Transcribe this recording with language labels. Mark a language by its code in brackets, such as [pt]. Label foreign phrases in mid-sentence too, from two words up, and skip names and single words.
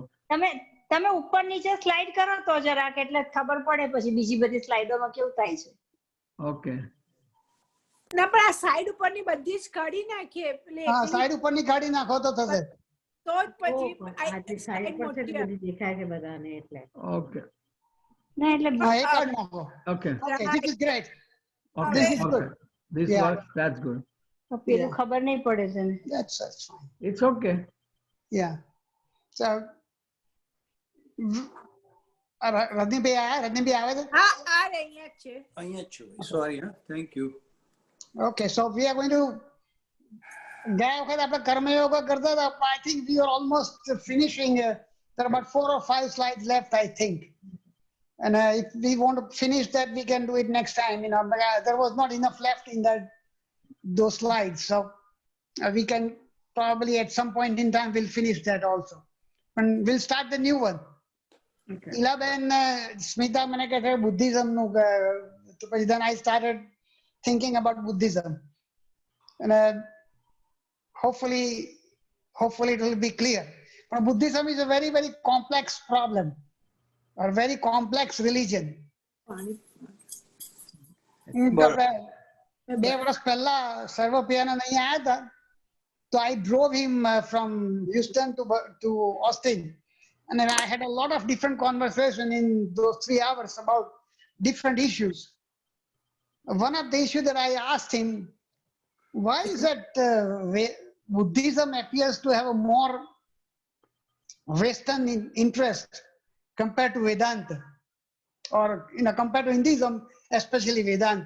[gu] તમે ઉપર નીચે સ્લાઇડ કરો તો જરાક એટલે ખબર પડે પછી બીજી બધી સ્લાઇડોમાં કેવું થાય છે. ઓકે. ના પણ આ સાઈડ ઉપરની બધી જ કાઢી નાખીએ. હા, સાઈડ ઉપરની કાઢી નાખો તો થશે. તો જ પછી આજે સાઈડ પર છે તો બધી દેખાય છે બધાને એટલે. ઓકે. ના એટલે હા, એ કાઢી નાખો. [en] Okay. Okay, this is great. Okay. This is Okay. good. This Yeah. works. That's good. [gu] પેલું ખબર નહીં પડે છે ને. [en] That's fine. It's okay. Yeah. So, [gu] રજનીભાઈ આયા? રજનીભાઈ આવે છે? હા આ રે અહીંયા જ છે. અહીંયા જ છું. [en] Sorry, huh? Thank you. Okay, so we are going to. [gu] ગયા વખત આપણે કર્મયોગ કરતા હતા. [en] I think we are almost finishing. There are about 4 or 5 slides left, I think. And if we want to finish that, we can do it next time. You know, but, there was not enough left in those slides, so we can probably at some point in time we'll finish that also, and we'll start the new one. Okay. Ilaben Smita [gu] મને કહે છે [en] Buddhism [gu] નું, તો પછી [en] then I started thinking about Buddhism, and hopefully it will be clear. But Buddhism is a very, very complex problem, or very complex religion. [gu] બે વર્ષ પહેલા સર્વપિયાનંદ અહીંયા આવ્યા હતા તો [en] I drove him from Houston to Austin, and then I had a lot of different conversation in those 3 hours about different issues. One of the issues that I asked him, why is that Buddhism appears to have a more Western interest compared to Vedanta, or compared to Hinduism, especially Vedanta?